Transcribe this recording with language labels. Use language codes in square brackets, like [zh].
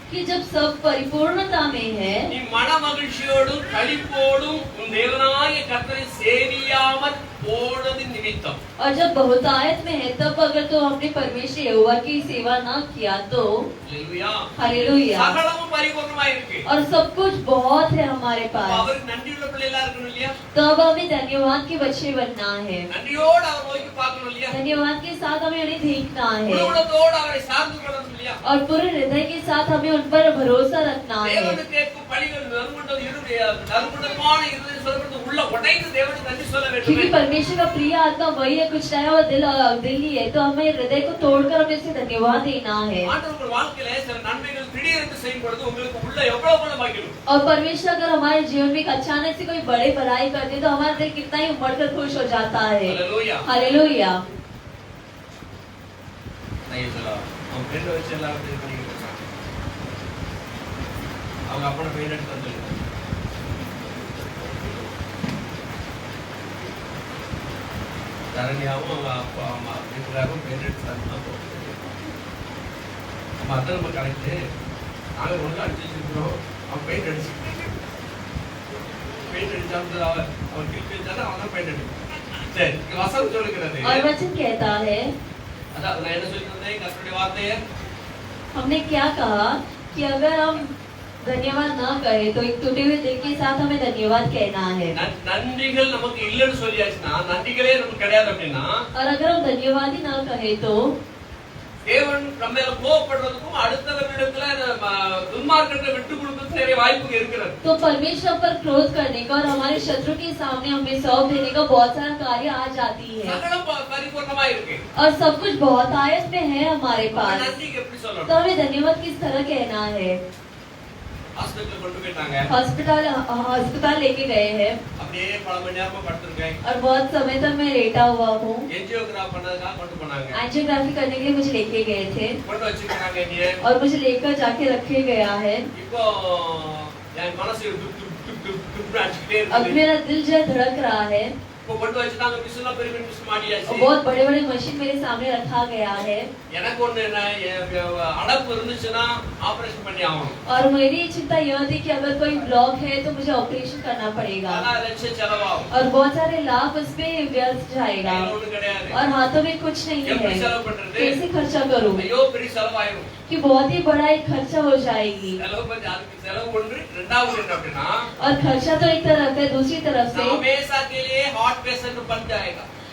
[hi] कि जब सब परिपूर्णता में है [ta] நீ மனமகிழ்ச்சியோடும் களிப்போடும் உன் தேவனாகிய கர்த்தரை சேவியாமல் போனது நிமித்தம். [hi] और जब बहुतायत में है तब अगर तो हमने परमेश्वर यहोवा की सेवा ना किया तो [ta] அல்லேலூயா. [hi] हालेलुया। [ta] சகலமும் பரிபூரணமாய் இருக்கு. [hi] और सब कुछ बहुत है हमारे [ta] அப்ப [hi] पास, [ta] அவருக்கு நன்றியுள்ள பிள்ளைகளா இருக்கணும் இல்லையா? [hi] तब हमें धन्यवाद के बच्चे बनना है। [ta] நன்றியோடு அவர் நோக்கி பார்க்கணும் இல்லையா? [hi] धन्यवाद के साथ हमें उन्हें देखना है [ta] குணத்தோடு அவரை சார்ந்து கொள்ளணும் இல்லையா? [hi] और पूरे हृदय के साथ हमें उन पर भरोसा रखना है। [ta] தேவனுக்கு கேட்கும் பலிகள் நறுமண்டமான இருதயம் சொல்லப்படுது உள்ள உடைந்து தேவனுக்கு நன்றி சொல்ல [hi] क्योंकि [ta] வேண்டும். [hi] परमेश्वर का प्रिय आत्मा वही है, कुछ नया हुआ दिल ही है, तो हमें हृदय को तोड़कर हमें उसे धन्यवाद देना है। [ta] ஆண்டவர் வாழ்க்கையில சில நன்மைகள் திடீரென்று செய்யும் பொழுது உங்களுக்கு உள்ள எவ்வளவு மகிழும். [hi] और परमेश्वर अगर हमारे जीवन में एक अचानक से कोई बड़े भलाई कर दे तो हमारा दिल कितना ही उमड़कर खुश हो जाता है। [ta] ஹalleluya. [hi] हालेलुया। नहीं चला हम फ्रेंड [ta] வச்சு எல்லாம் இது பண்ணிட்டு இருக்காங்க. அவங்க அப்பன பெயின் எடுத்து வந்துருக்காங்க. தரணியாவும் அவங்க அப்பா அம்மா வீட்டுக்காரும் பெயின் எடுத்து தந்தாங்க. நம்ம அதான் நம்ம கரெக்டு நாங்கள் ஒழுங்காக அடிச்சு வச்சிருக்கிறோம். அவன் பெயிண்ட் அடிச்சு அவன் கிழிச்சு வச்சாலும் அவன் தான் பெயிண்ட் அடிக்கும். சரி இங்க வசனம் சொல்லுகிறது. [hi] और वचन कहता है, [ta] அதான் நான் என்ன சொல்லிட்டு இருந்தேன் கர்த்தருடைய வார்த்தையை [hi] हमने क्या कहा कि अगर हम धन्यवाद ना करें तो एक टूटे हुए दिल के साथ हमें धन्यवाद कहना है। [ta] நன்றிகள் நமக்கு இல்லைன்னு சொல்லியாச்சுன்னா நன்றிகளே நமக்கு கிடையாது அப்படின்னா [hi] और अगर हम धन्यवाद ही ना कहें तो [ta] தேவன் நம்ம மேல கோபப்படுறதுக்கும் அடுத்தவர்களிடத்துல துன்மார்க்கத்தை விட்டு கொடுக்கறதுக்கு நிறைய வாய்ப்புகள் இருக்கிறது. [hi] तो परमेश्वर पर क्रोध करने का और हमारे शत्रु के सामने हमें सौंप देने का बहुत सारा कार्य आ जाती है [ta] சகலம் பரிபூர்ணமா இருக்கு. [hi] और सब कुछ बहुत आयत में है हमारे पास, [ta] நன்றிக்கு எப்படி [hi] तो [ta] சொல்லணும்? [hi] हमें धन्यवाद किस तरह कहना है। [ta] ஹாஸ்பிட்டல் கொண்டு போயிட்டாங்க. [hi] अस्पताल लेके गए हैं [ta] அப்படியே பல மணி நேரமா படுத்திருக்கேன். [hi] और बहुत समय तक मैं लेटा हुआ हूँ। [ta] என்ஜியோகிராஃப் பண்ணதுக்காக கொண்டு போனாங்க. [hi] एंजियोग्राफी करने के लिए मुझे लेके गए थे [ta] கொண்டு வச்சிருக்காங்க நீ. [hi] और मुझे लेकर जाके रखे गया है। [ta] இப்போ என் மனசு துப் துப் துப் துப் துப் அடிச்சுக்கிட்டே [hi] अब [ta] இருக்கு. [hi] मेरा दिल जो है धड़क रहा है [ta] இப்போ கொண்டு வச்சிட்டாங்க. மிஷின்ல பெரிய பெரிய மிஷின் [hi] और [ta] மாட்டியாச்சு. [hi] बहुत बड़े बड़े मशीन मेरे सामने रखा गया है [ta] எனக்கு ஒண்ணு என்ன அடப்பு இருந்துச்சுன்னா ஆபரேஷன் பண்ணி ஆகணும். [hi] और मेरी चिंता यह थी कि अगर कोई ब्लॉक है तो मुझे ऑपरेशन करना पड़ेगा [ta] ஆனா லட்சம் செலவாகும். [hi] और बहुत सारे लाभ उसमें व्यर्थ जाएगा [ta] கையில ஒண்ணும் கிடையாது. [hi] और हाथों में कुछ नहीं [ta] எப்படி [hi] है, [ta] செலவு பண்றது? [hi] कैसे खर्चा करूं [ta] ஐயோ பெரிய செலவாயிரும். [hi] कि बहुत ही बड़ा एक खर्चा हो जाएगी। [ta] செலவு பண்ணி அதுக்கு செலவு ஒன்று ரெண்டாவது என்ன அப்படின்னா [hi] और खर्चा तो एक तरफ है, दूसरी तरफ से हमेशा के लिए हार्ट पेशेंट बन जाएगा.